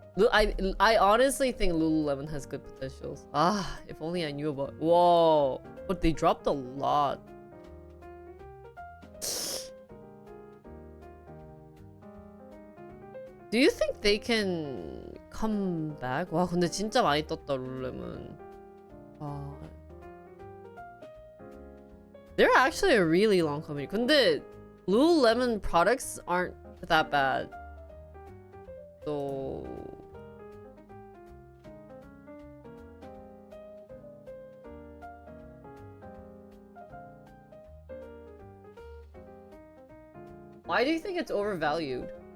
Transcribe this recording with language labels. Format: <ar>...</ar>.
<en>I honestly think Lululemon has good potentials. Ah, if only I knew about. Whoa, but they dropped a lot. Do you think they can come back?</en> <ko>와, 근데 진짜 많이 떴다 룰루레몬.</ko> <en>They're actually a really long company.</en> <ko>근데</ko> <en>Lululemon products aren't that bad. So why do you think it's overvalued?</en>